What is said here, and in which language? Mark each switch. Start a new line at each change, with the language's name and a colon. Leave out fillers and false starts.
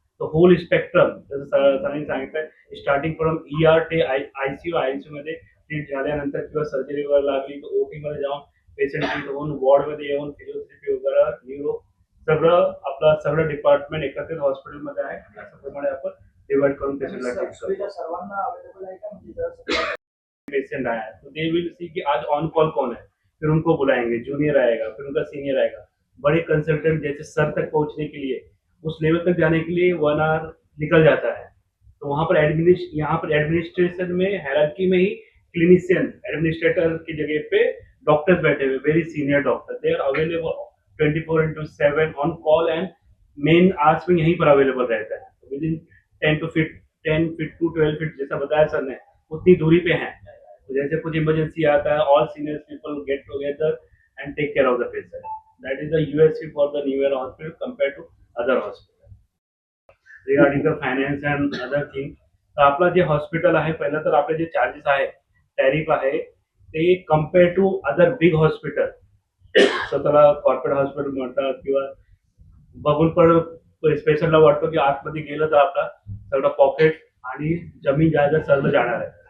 Marathi: तो hole spectrum जसं सरांनी सांगितलं, स्टार्टिंग फ्रॉम ER ते आयसीयू मध्ये ट्रीट झाल्यानंतर किंवा सर्जरी वगैरे लागली तर ओटी मध्ये जाऊन पेशंट ट्रीट होऊन वॉर्ड मध्ये येऊन फिजिओथेरपी वगैरे, न्यूरो, सगळं डिपार्टमेंट एकत्रित हॉस्पिटलमध्ये आहे। त्याप्रमाणे आपण डिवाइड करून पेशंटला ट्रीट करतो। सर्वांना अवेलेबल आहे का, म्हणजे
Hindi: पेशेंट आया तो
English: they will see
Hindi: कि आज ऑन कॉल कौन है, फिर उनको बुलाएंगे, जूनियर आएगा, फिर उनका सीनियर आएगा। बड़े कंसल्टेंट जैसे सर तक पहुंचने के लिए, उस लेवल तक जाने के लिए 1 आवर निकल जाता है। तो वहाँ पर एडमिनिस्ट्रेशन में, हायरार्की में ही क्लिनिशियन एडमिनिस्ट्रेटर की जगह पे डॉक्टर्स बैठे हुए,
English: very senior doctor, they are available 24/7 on call, and main hours
Hindi: में यहीं पर अवेलेबल रहता है।
English: within 10 feet to 12 feet
Hindi: जैसा बताया सर ने, उतनी दूरी पे हैं। तो जैसे कुछ इमरजेंसी आता है,
English: All senior people get together and take care of the patient. That is the USP for the new era hospital compare to other hospital. Regarding the finance and other thing,
Marathi: तर आपला जे hospital आहे, पहिलं तर आपले जे charges आहे, tariff आहे, ते
English: compare to other big hospital,
Marathi: स्वतःला कॉर्पोरेट हॉस्पिटल म्हणतात, किंवा बघून पण पेशंटला वाटतं की आतमध्ये गेलं तर आपला सगळं पॉकेट आणि जमीन जायदाद सगळं जाणार आहे।